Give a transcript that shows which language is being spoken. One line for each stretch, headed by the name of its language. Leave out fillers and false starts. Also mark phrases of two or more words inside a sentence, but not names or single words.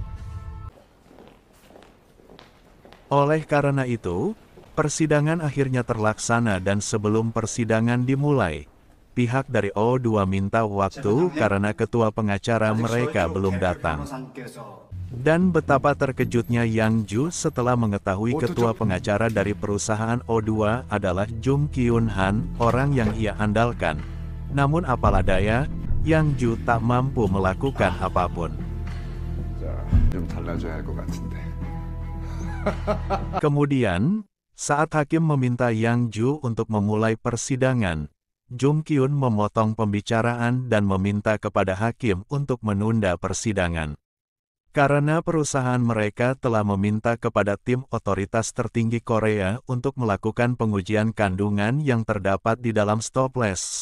Indonesian: Oleh karena itu, persidangan akhirnya terlaksana dan sebelum persidangan dimulai, pihak dari O2 minta waktu karena ketua pengacara mereka belum datang. Dan betapa terkejutnya Yang Ju setelah mengetahui ketua pengacara dari perusahaan O2 adalah Jung Kyun Han, orang yang ia andalkan. Namun apalah daya, Yang Ju tak mampu melakukan apapun.
Korean: 좀 달라져야 할 것 같은데.
Indonesian: Kemudian, saat hakim meminta Yang Ju untuk memulai persidangan, Jung Kyun memotong pembicaraan dan meminta kepada hakim untuk menunda persidangan. Karena perusahaan mereka telah meminta kepada tim otoritas tertinggi Korea untuk melakukan pengujian kandungan yang terdapat di dalam stopless.